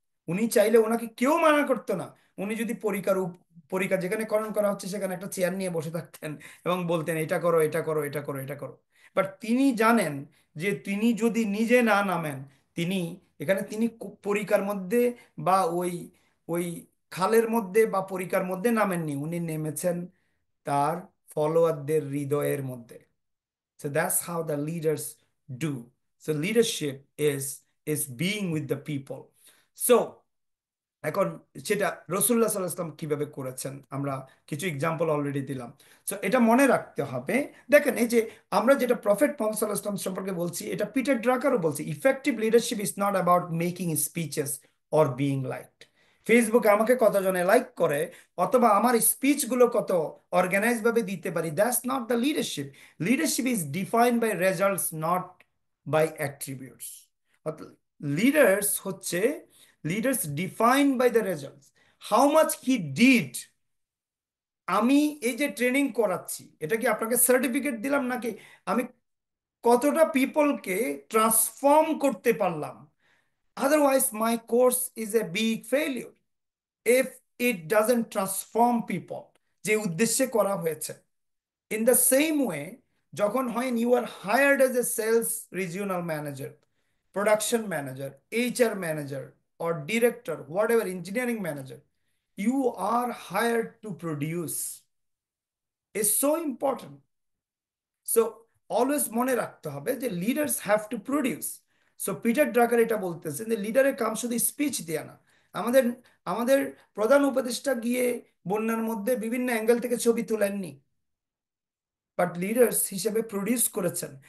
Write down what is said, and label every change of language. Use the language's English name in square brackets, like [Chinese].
[Bangla] উনি চাইলে ওনাকে কেউ মানা করতো না। উনি যদি পরীক্ষা যেখানে খনন করা হচ্ছে সেখানে একটা চেয়ার নিয়ে বসে থাকতেন এবং বলতেন এটা করো, এটা করো, এটা করো, এটা করো। বাট তিনি জানেন যে তিনি যদি নিজে না নামেন, তিনি এখানে তিনি পরিখার মধ্যে বা ওই ওই খালের মধ্যে বা পরিখার মধ্যে নামেননি, উনি নেমেছেন তার ফলোয়ারদের হৃদয়ের মধ্যে। [English] So that's how the leaders do. So leadership is being with the people. [Bangla] So এখন সেটা রসুল্লাহ সাল্লাহ সাল্লাম কিভাবে করেছেন আমরা কিছু এক্সাম্পল অলরেডি দিলাম। সো এটা মনে রাখতে হবে। দেখেন, এই যে আমরা যেটা প্রফেট মোহাম্মদ সাল্লাহ সাল্লাম সম্পর্কে বলছি, এটা পিটার ড্রাকারও বলছি, [English] Effective leadership is not about making speeches or being liked. [Bangla] ফেসবুকে আমাকে কতজনে লাইক করে অথবা আমার স্পিচগুলো কত অর্গানাইজ ভাবে দিতে পারি, [English] That's not the leadership. Leadership is defined by results, not by attributes. Leaders হচ্ছে, leaders defined by the results, how much he did। [Bangla] আমি এই যে ট্রেনিং করাচ্ছি, এটা কি আপনাকে সার্টিফিকেট দিলাম নাকি আমি কতটা পিপলকে ট্রান্সফর্ম করতে পারলাম, [English] Otherwise, my course is a big failure if it doesn't transform people [Bangla] যে উদ্দেশ্যে করা হয়েছে। [English] In the same way, যখন when you are hired as a sales regional manager, production manager, HR manager, or director, whatever, engineering manager, you are hired to produce. Is so important. [Bangla] So always মনে রাখতে হবে যে [English] Leaders have to produce. [Bangla] So Peter Drucker এটা বলতেছেন যে লিডারের কাম শুধু speech দেয়া না। আমাদের আমাদের প্রধান উপদেষ্টা গিয়ে বন্যার মধ্যে বিভিন্ন অ্যাঙ্গেল থেকে ছবি তোলেননি, বাট লিডার্স হিসেবে প্রডিউস করেছেন।